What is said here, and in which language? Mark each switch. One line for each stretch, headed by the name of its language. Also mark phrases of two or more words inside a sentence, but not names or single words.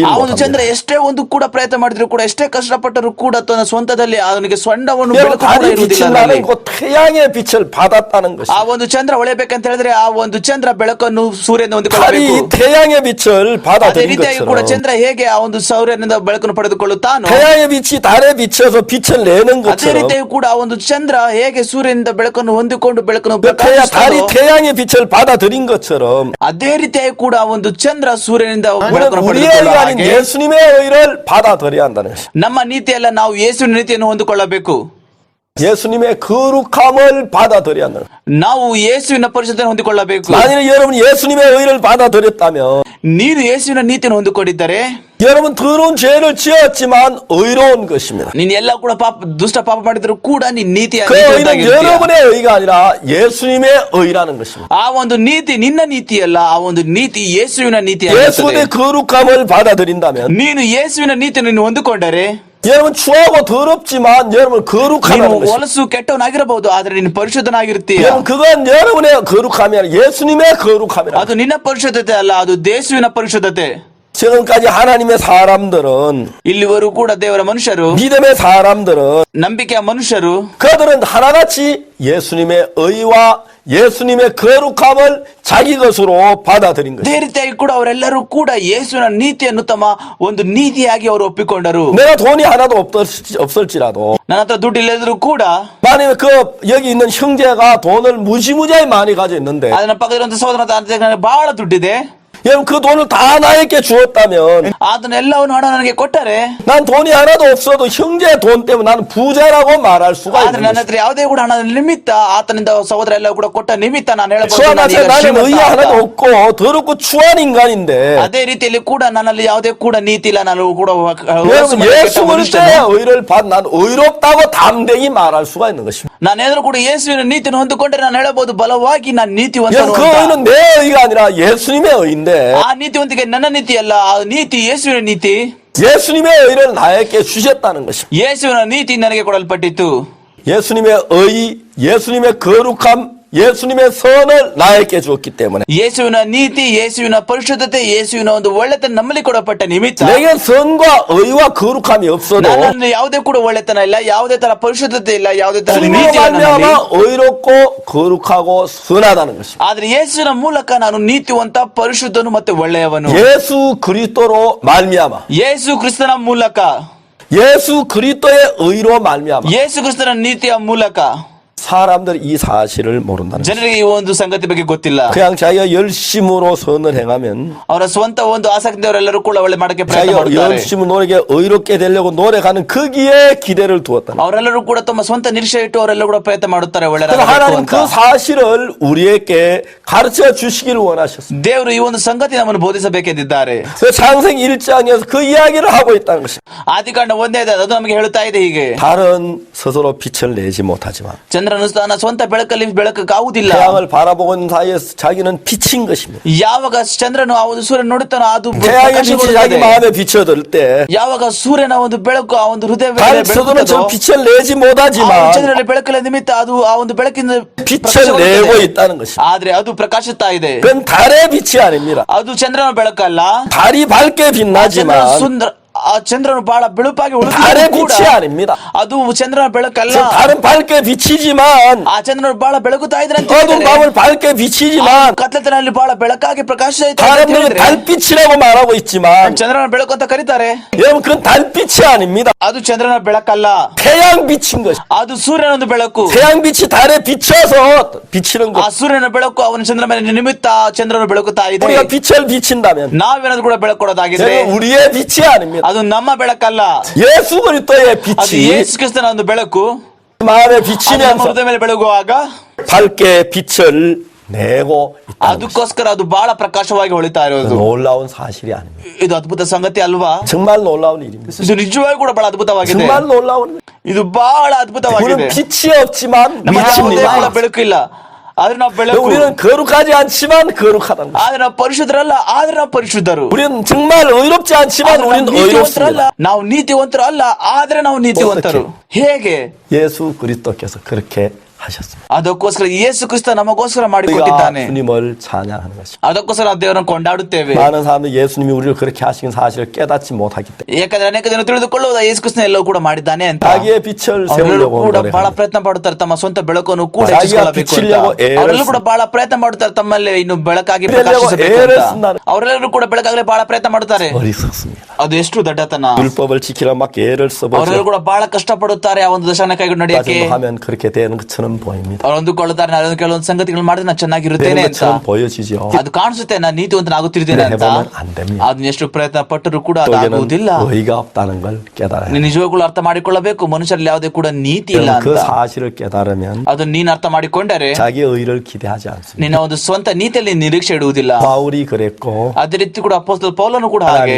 Kannada: ಆ ಒಂದು ಚಂದ್ರ
Korean: 못합니다.
Kannada: ಎಷ್ಟೇ ಒಂದು ಕೂಡ ಪ್ರಯತ್ನ ಮಾಡಿದ್ರು ಕೂಡ ಎಷ್ಟೇ ಕಷ್ಟಪಟ್ಟರು ಕೂಡ ತನ್ನ ಸ್ವಂತದಲ್ಲಿ ಅವನಿಗೆ ಸೊಂಡವನ್ನು
Korean: 여러분
Kannada: ಬೆಳಕು ಕೂಡ
Korean: 달이
Kannada: ಇರುವುದಿಲ್ಲ.
Korean: 빛을
Kannada: ಅದರಲ್ಲಿ.
Korean: 나는 그 태양의 빛을 받았다는
Kannada: ಆ
Korean: 것입니다.
Kannada: ಒಂದು ಚಂದ್ರ ಹೊಳೆಬೇಕಂತ ಹೇಳಿದ್ರೆ ಆ ಒಂದು ಚಂದ್ರ ಬೆಳಕನ್ನು ಸೂರ್ಯನ
Korean: 달이
Kannada: ಹೊಂದಿಕೊಳ್ಳಬೇಕು.
Korean: 이 태양의 빛을
Kannada: ಅದೇ 받아들인 ರೀತಿಯಾಗಿ ಕೂಡ
Korean: 것처럼
Kannada: ಚಂದ್ರ ಹೇಗೆ ಆ ಒಂದು ಸೂರ್ಯನಿಂದ ಬೆಳಕನ್ನು ಪಡೆದುಕೊಳ್ಳುತ್ತಾನೋ
Korean: 태양의 빛이 달에 비쳐서 빛을 내는
Kannada: ಅದೇ
Korean: 것처럼
Kannada: ರೀತಿಯಾಗಿ ಕೂಡ ಆ ಒಂದು ಚಂದ್ರ ಹೇಗೆ ಸೂರ್ಯನಿಂದ ಬೆಳಕನ್ನು ಹೊಂದಿಕೊಂಡು ಬೆಳಕನ್ನು
Korean: 달이
Kannada: ಪ್ರಕಾಶಿಸುತ್ತಾನೋ,
Korean: 태양의 빛을 받아들인 것처럼
Kannada: ಅದೇ ರೀತಿಯಾಗಿ ಕೂಡ ಆ ಒಂದು ಚಂದ್ರ ಸೂರ್ಯನಿಂದ
Korean: 우리는
Kannada: ಬೆಳಕನ್ನು
Korean: 우리의
Kannada: ಪಡೆದುಕೊಳ್ಳುವ
Korean: 의가 아닌
Kannada: ಹಾಗೆ
Korean: 예수님의 의를 받아들여야 한다는 것입니다.
Kannada: ನಮ್ಮ ನೀತಿಯಲ್ಲ, ನಾವು ಯೇಸುವಿನ ನೀತಿಯನ್ನು ಹೊಂದಿಕೊಳ್ಳಬೇಕು.
Korean: 예수님의 거룩함을 받아들여야 한다는 것입니다.
Kannada: ನಾವು ಯೇಸುವಿನ ಪರಿಶುದ್ಧತೆಯನ್ನು ಹೊಂದಿಕೊಳ್ಳಬೇಕು.
Korean: 만일 여러분 예수님의 의를 받아들였다면
Kannada: ನೀನು ಯೇಸುವಿನ ನೀತಿಯನ್ನು ಹೊಂದಿಕೊಂಡಿದ್ದರೆ
Korean: 여러분 더러운 죄를 지었지만 의로운 것입니다.
Kannada: ನೀನ್ ಎಲ್ಲ ಕೂಡ ದುಷ್ಟ ಪಾಪ ಮಾಡಿದ್ರು ಕೂಡ ನೀನ್
Korean: 그 의는 여러분의 의가 아니라 예수님의 의라는 것입니다.
Kannada: ಆ ಒಂದು ನೀತಿ ನಿನ್ನ ನೀತಿ ಅಲ್ಲ, ಆ ಒಂದು ನೀತಿ ಯೇಸುವಿನ ನೀತಿ
Korean: 예수의 거룩함을 받아들인다면
Kannada: ನೀನು ಯೇಸುವಿನ ನೀತಿಯನ್ನು ನೀನು ಹೊಂದಿಕೊಂಡರೆ
Korean: 여러분 추하고 더럽지만 여러분
Kannada: ನೀನು
Korean: 거룩하다는 것입니다.
Kannada: ಹೊಲಸು ಕೆಟ್ಟವನಾಗಿರಬಹುದು, ಆದ್ರೆ ನೀನು ಪರಿಶುದ್ಧನಾಗಿರ್ತೀಯ.
Korean: 여러분 그건 여러분의 거룩함이 아니라 예수님의 거룩함이라.
Kannada: ಅದು ನಿನ್ನ ಪರಿಶುದ್ಧತೆ ಅಲ್ಲ, ಅದು ಯೇಸುವಿನ ಪರಿಶುದ್ಧತೆ.
Korean: 지금까지 하나님의 사람들은
Kannada: ಇಲ್ಲಿವರೆಗೂ ಕೂಡ ದೇವರ ಮನುಷ್ಯರು,
Korean: 믿음의 사람들은
Kannada: ನಂಬಿಕೆಯ ಮನುಷ್ಯರು
Korean: 그들은 하나같이 예수님의 의와 예수님의 거룩함을 자기 것으로 받아들인 것입니다.
Kannada: ಅದೇ ರೀತಿಯಾಗಿ ಕೂಡ ಅವರೆಲ್ಲರೂ ಕೂಡ ಯೇಸುವಿನ ನೀತಿಯನ್ನು ತಮ್ಮ ಒಂದು ನೀತಿಯಾಗಿ ಅವರು ಒಪ್ಪಿಕೊಂಡರು.
Korean: 내가 돈이 하나도 없을지라도
Kannada: ನನ್ನ ಹತ್ರ ದುಡ್ಡು ಇಲ್ಲದ್ರು ಕೂಡ
Korean: 만약에 여기 있는 형제가 돈을 무지무지하게 많이 가지고 있는데
Kannada: ಅದನ್ನ ಪಕ್ಕದಲ್ಲಿರುವಂತ ಸಹೋದರ ಬಹಳ ದುಡ್ಡಿದೆ,
Korean: 여러분 그 돈을 다 나에게 주었다면
Kannada: ಅದನ್ನೆಲ್ಲವನ್ನು ಹಣ ನನಗೆ ಕೊಟ್ಟರೆ,
Korean: 난 돈이 하나도 없어도 형제 돈 때문에 나는 부자라고 말할 수가
Kannada: ಆದ್ರೆ
Korean: 있는
Kannada: ನನ್ನ
Korean: 것입니다.
Kannada: ಹತ್ರ ಯಾವುದೇ ಕೂಡ ಹಣದ ನಿಮಿತ್ತ ಆತನಿಂದ ಸಹೋದರ ಎಲ್ಲ ಕೂಡ ಕೊಟ್ಟ ನಿಮಿತ್ತ ನಾನು ಹೇಳಬಹುದು
Korean: 수아나서 나는 의의 하나도 없고 더럽고 추한 인간인데
Kannada: ಅದೇ ರೀತಿಯಲ್ಲಿ ಕೂಡ ನನ್ನಲ್ಲಿ ಯಾವುದೇ ಕೂಡ ನೀತಿ ಇಲ್ಲ, ನಾನು ಕೂಡ
Korean: 여러분 예수 그리스도의 의를 난 의롭다고 담대히 말할 수가 있는 것입니다.
Kannada: ನಾನೇನಾದ್ರೂ ಕೂಡ ಯೇಸುವಿನ ನೀತಿಯನ್ನು ಹೊಂದಿಕೊಂಡ್ರೆ ನಾನು ಹೇಳಬಹುದು ಬಲವಾಗಿ ನಾನು ನೀತಿವಂತನು
Korean: 여러분 그
Kannada: ಅಂತ.
Korean: 의는 내 의가 아니라 예수님의 의인데
Kannada: ಆ ನೀತಿವಂತಿಕೆ ನನ್ನ ನೀತಿ ಅಲ್ಲ, ಆ ನೀತಿ ಯೇಸುವಿನ ನೀತಿ.
Korean: 예수님의 의를 나에게 주셨다는 것입니다.
Kannada: ಯೇಸುವಿನ ನೀತಿ ನನಗೆ ಕೊಡಲ್ಪಟ್ಟಿತ್ತು.
Korean: 예수님의 의, 예수님의 거룩함, 예수님의 선을 나에게 주었기 때문에
Kannada: ಯೇಸುವಿನ ನೀತಿ, ಯೇಸುವಿನ ಪರಿಶುದ್ಧತೆ, ಯೇಸುವಿನ ಒಂದು ಒಳ್ಳೆತನ ನಮ್ಮಲ್ಲಿ ಕೊಡಲ್ಪಟ್ಟ ನಿಮಿತ್ತ
Korean: 내게 선과 의와 거룩함이 없어도
Kannada: ನನ್ನಲ್ಲಿ ಯಾವುದೇ ಕೂಡ ಒಳ್ಳೆತನ ಇಲ್ಲ, ಯಾವುದೇ ತರ ಪರಿಶುದ್ಧತೆ ಇಲ್ಲ, ಯಾವುದೇ ತರ
Korean: 주님으로
Kannada: ನೀತಿ ಇಲ್ಲ ನನ್ನಲ್ಲಿ.
Korean: 말미암아 의롭고 거룩하고 선하다는 것입니다.
Kannada: ಆದ್ರೆ ಯೇಸುವಿನ ಮೂಲಕ ನಾನು ನೀತಿವಂತ, ಪರಿಶುದ್ಧನು ಮತ್ತೆ ಒಳ್ಳೆಯವನು.
Korean: 예수 그리스도로 말미암아
Kannada: ಯೇಸು ಕ್ರಿಸ್ತನ ಮೂಲಕ,
Korean: 예수 그리스도의 의로 말미암아
Kannada: ಯೇಸು ಕ್ರಿಸ್ತನ ನೀತಿಯ ಮೂಲಕ
Korean: 사람들이 이 사실을 모른다는 거예요.
Kannada: ಜನರಿಗೆ ಈ ಒಂದು ಸಂಗತಿ ಬಗ್ಗೆ ಗೊತ್ತಿಲ್ಲ.
Korean: 그냥 자기가 열심으로 선을 행하면
Kannada: ಅವರ ಸ್ವಂತ ಒಂದು ಆಸಕ್ತಿಯವರೆಲ್ಲರೂ ಕೂಡ ಒಳ್ಳೆ ಮಾಡಕ್ಕೆ ಪ್ರಯತ್ನ
Korean: 자기가
Kannada: ಮಾಡುತ್ತಾರೆ.
Korean: 열심히 노력에 의롭게 되려고 노력하는 거기에 기대를 두었다는 거예요.
Kannada: ಅವರೆಲ್ಲರೂ ಕೂಡ ತಮ್ಮ ಸ್ವಂತ ನಿರೀಕ್ಷೆ ಇಟ್ಟು ಅವರೆಲ್ಲರೂ ಕೂಡ ಪ್ರಯತ್ನ ಮಾಡುತ್ತಾರೆ
Korean: 그래서
Kannada: ಒಳ್ಳೆಯದಾಗಬೇಕು
Korean: 하나님
Kannada: ಅಂತ.
Korean: 그 사실을 우리에게 가르쳐 주시기를 원하셨습니다.
Kannada: ದೇವರು ಈ ಒಂದು ಸಂಗತಿ ನಮ್ಮನ್ನು ಬೋಧಿಸಬೇಕೆಂದಿದ್ದಾರೆ.
Korean: 그 창세기 1장에서 그 이야기를 하고 있다는 것입니다.
Kannada: ಆದಿಕಾಂಡ 1ನೇ ಅದು ನಮಗೆ ಹೇಳುತ್ತಾ ಇದೆ ಹೀಗೆ.
Korean: 달은 스스로 빛을 내지 못하지만
Kannada: ಚಂದ್ರನು ತನ್ನ ಸ್ವಂತ ಬೆಳಕಲ್ಲಿ ಬೆಳಕಾಗುವುದಿಲ್ಲ.
Korean: 태양을 바라보고 있는 사이에서 자기는 빛인 것입니다.
Kannada: ಯಾವಾಗ ಚಂದ್ರನು ಆ ಒಂದು ಸೂರ್ಯನ ನೋಡುತ್ತಾನೋ ಅದು
Korean: 태양의 빛이 자기 마음에 비춰들 때
Kannada: ಯಾವಾಗ ಸೂರ್ಯನ ಒಂದು ಬೆಳಕು ಆ ಒಂದು ಹೃದಯ
Korean: 달 스스로는 저 빛을 내지 못하지만
Kannada: ಚಂದ್ರನಲ್ಲಿ ಬೆಳಕಲ್ಲ ನಿಮಿತ್ತ ಅದು ಆ ಒಂದು ಬೆಳಕಿನ
Korean: 빛을 내고 있다는 것입니다.
Kannada: ಆದ್ರೆ ಅದು ಪ್ರಕಾಶಿಸ್ತಾ ಇದೆ.
Korean: 그건 달의 빛이 아닙니다.
Kannada: ಅದು ಚಂದ್ರನ ಬೆಳಕಲ್ಲ.
Korean: 달이 밝게 빛나지만
Kannada: ಸುಂದರ ಆ ಚಂದ್ರನು ಬಹಳ ಬೆಳುಪಾಗಿ
Korean: 달의 빛이 아닙니다.
Kannada: ಅದು ಚಂದ್ರನ ಬೆಳಕಲ್ಲ.
Korean: 달은 밝게 비치지만
Kannada: ಆ ಚಂದ್ರನು ಬಹಳ ಬೆಳಗುತ್ತಾ ಇದ್ರೆ ಅಂತ
Korean: 어두운 밤을 밝게 비치지만
Kannada: ಕತ್ತಲಲ್ಲಿ ಬಹಳ ಬೆಳಕಾಗಿ ಪ್ರಕಾಶಿಸ್ತಾ
Korean: 다른 분은
Kannada: ಇದೆ.
Korean: 달빛이라고 말하고 있지만
Kannada: ಚಂದ್ರನ ಬೆಳಕು ಅಂತ ಕರೀತಾರೆ.
Korean: 여러분 그건 달빛이 아닙니다.
Kannada: ಅದು ಚಂದ್ರನ ಬೆಳಕಲ್ಲ.
Korean: 태양빛인 것이.
Kannada: ಅದು ಸೂರ್ಯನ ಒಂದು ಬೆಳಕು.
Korean: 태양빛이 달에 비쳐서 비치는
Kannada: ಆ
Korean: 것.
Kannada: ಸೂರ್ಯನ ಬೆಳಕು ಅವನ ಚಂದ್ರ ಮೇಲೆ ನಿಮಿತ್ತ ಚಂದ್ರನು ಬೆಳಗುತ್ತಾ ಇದೆ.
Korean: 우리가 빛을 비친다면
Kannada: ನಾವೇನಾದ್ರೂ ಕೂಡ ಬೆಳಕು ಕೊಡೋದಾಗಿದ್ರೆ
Korean: 우리의 빛이 아닙니다.
Kannada: ಅದು ನಮ್ಮ ಬೆಳಕಲ್ಲ.
Korean: 예수 그리스도의
Kannada: ಅದು
Korean: 빛이
Kannada: ಯೇಸು ಕ್ರಿಸ್ತನ ಒಂದು ಬೆಳಕು
Korean: 마음에
Kannada: ಅದು ನಮ್ಮ
Korean: 비치면서
Kannada: ಹೃದಯ ಮೇಲೆ ಬೆಳಗುವಾಗ
Korean: 밝게 빛을 내고 있다는 것이
Kannada: ಅದಕ್ಕೋಸ್ಕರ ಅದು ಬಹಳ ಪ್ರಕಾಶವಾಗಿ ಹೊಳಿತಾ ಇರೋದು.
Korean: 놀라운 사실이 아닙니다.
Kannada: ಇದು ಅದ್ಭುತ ಸಂಗತಿ ಅಲ್ವಾ?
Korean: 정말 놀라운 일입니다.
Kannada: ಇದು ನಿಜವಾಗಿ ಕೂಡ ಬಹಳ ಅದ್ಭುತವಾಗಿದೆ.
Korean: 정말 놀라운.
Kannada: ಇದು ಬಹಳ ಅದ್ಭುತವಾಗಿದೆ.
Korean: 우리는 빛이 없지만
Kannada: ನಮ್ಮ ಯಾವುದೇ ಕೂಡ
Korean: 빛입니다.
Kannada: ಬೆಳಕು ಇಲ್ಲ, ಆದ್ರೆ ನಾವು ಬೆಳಕು.
Korean: 우리는 거룩하지 않지만 거룩하다는 것.
Kannada: ಆದ್ರೆ ನಾವು ಪರಿಶುದ್ಧರಲ್ಲ, ಆದ್ರೆ ನಾವು ಪರಿಶುದ್ಧರು.
Korean: 우리는 정말 의롭지 않지만 우리는 의롭습니다.
Kannada: ನಾವು ನೀತಿವಂತರು ಅಲ್ಲ, ಆದ್ರೆ ನಾವು ನೀತಿವಂತರು. ಹೇಗೆ?
Korean: 예수 그리스도께서 그렇게 하셨습니다.
Kannada: ಅದಕ್ಕೋಸ್ಕರ ಯೇಸು ಕ್ರಿಸ್ತ ನಮಗೋಸ್ಕರ ಮಾಡಿಕೊಟ್ಟಿದ್ದಾನೆ.
Korean: 주님을 찬양하는 것입니다.
Kannada: ಅದಕ್ಕೋಸ್ಕರ ನಾವು ದೇವರನ್ನು ಕೊಂಡಾಡುತ್ತೇವೆ.
Korean: 많은 사람들이 예수님이 우리를 그렇게 하신 사실을 깨닫지 못하기 때문에
Kannada: ಯಾಕಂದ್ರೆ ಅನೇಕ ಜನ ತಿಳಿದುಕೊಳ್ಳುವುದು ಯೇಸು ಕ್ರಿಸ್ತನ ಎಲ್ಲವೂ ಕೂಡ ಮಾಡಿದ್ದಾನೆ ಅಂತ.
Korean: 자기의 빛을
Kannada: ಅವರೆಲ್ಲರೂ
Korean: 세우려고
Kannada: ಕೂಡ ಬಹಳ
Korean: 노력합니다.
Kannada: ಪ್ರಯತ್ನ ಪಡುತ್ತಾರೆ ತಮ್ಮ ಸ್ವಂತ ಬೆಳಕನ್ನು ಕೂಡ
Korean: 자기가
Kannada: ಹೆಚ್ಚಿಸಿಕೊಳ್ಳಬೇಕು ಅಂತ.
Korean: 비치려고 애를
Kannada: ಅವರೆಲ್ಲರೂ ಕೂಡ ಬಹಳ ಪ್ರಯತ್ನ ಮಾಡುತ್ತಾರೆ ತಮ್ಮಲ್ಲಿ ಇನ್ನು ಬೆಳಕಾಗಿ
Korean: 비치려고
Kannada: ಪ್ರಕಾಶಿಸಬೇಕು
Korean: 애를
Kannada: ಅಂತ.
Korean: 쓴다는
Kannada: ಅವರೆಲ್ಲರೂ ಕೂಡ ಬೆಳಕಾಗಲೇ ಬಹಳ ಪ್ರಯತ್ನ ಮಾಡುತ್ತಾರೆ.
Korean: 어리석습니다.
Kannada: ಅದು ಎಷ್ಟು ದಡ್ಡತನ.
Korean: 율법을 지키려 막 애를 써보죠.
Kannada: ಅವರೆಲ್ಲರೂ ಕೂಡ ಬಹಳ ಕಷ್ಟಪಡುತ್ತಾರೆ ಆ ಒಂದು ದಶನ ಕೈಗೊಂಡು ನಡೆಯಕ್ಕೆ.
Korean: 하면 그렇게 되는 것처럼 보입니다.
Kannada: ಅವ್ರು ಅಂದುಕೊಳ್ಳುತ್ತಾರೆ ನಾನು ಕೆಲವೊಂದು ಸಂಗತಿಗಳು ಮಾಡಿದ್ರೆ ನಾನು ಚೆನ್ನಾಗಿರುತ್ತೇನೆ
Korean: 되는
Kannada: ಅಂತ.
Korean: 것처럼 보여지죠.
Kannada: ಅದು ಕಾಣಿಸುತ್ತೆ ನಾನು ನೀತಿವಂತನಾಗುತ್ತಿದ್ದೇನೆ ಅಂತ.
Korean: 해보면 안 됩니다.
Kannada: ಅದನ್ನ ಎಷ್ಟು ಪ್ರಯತ್ನ ಪಟ್ಟರು ಕೂಡ
Korean: 또
Kannada: ಅದಾಗುವುದಿಲ್ಲ.
Korean: 이제는 의가 없다는 걸 깨달아야
Kannada: ನೀನು ನಿಜವಾಗ್ಲೂ ಅರ್ಥ ಮಾಡಿಕೊಳ್ಳಬೇಕು, ಮನುಷ್ಯರಲ್ಲಿ ಯಾವುದೇ ಕೂಡ ನೀತಿ ಇಲ್ಲ
Korean: 그
Kannada: ಅಂತ.
Korean: 사실을 깨달으면
Kannada: ಅದನ್ನ ನೀನ್ ಅರ್ಥ ಮಾಡಿಕೊಂಡರೆ
Korean: 자기 의를 기대하지 않습니다.
Kannada: ನಿನ್ನ ಒಂದು ಸ್ವಂತ ನೀತಿಯಲ್ಲಿ ನಿರೀಕ್ಷೆ ಇಡುವುದಿಲ್ಲ.
Korean: 바울이 그랬고
Kannada: ಅದೇ ರೀತಿ ಕೂಡ ಅಪೊಸ್ತಲ ಪೌಲನು ಕೂಡ ಹಾಗೆ.